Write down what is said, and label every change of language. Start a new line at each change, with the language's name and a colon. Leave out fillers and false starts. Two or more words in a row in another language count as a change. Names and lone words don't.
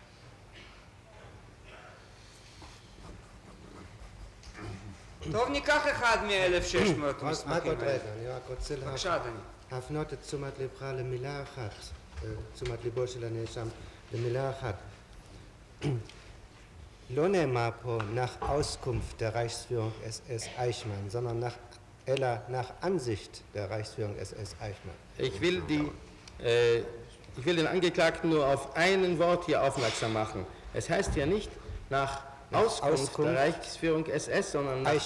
Hebrew: טוב, ניקח אחד מ-1,600 רק מסמכים עוד האלה. רגע, אני רק רוצה בבקשה, אדוני. להפנות את תשומת לבך למילה אחת, תשומת ליבו של הנאשם למילה אחת. לא נאמר פה
German: nach Auskunft der Reichsführung SS Eichmann, sondern אלא nach Ansicht der Reichsführung SS Eichmann. Ich will den Angeklagten nur auf ein Wort hier aufmerksam machen. Es heißt ja nicht nach Auskunft der Reichsführung SS, sondern nach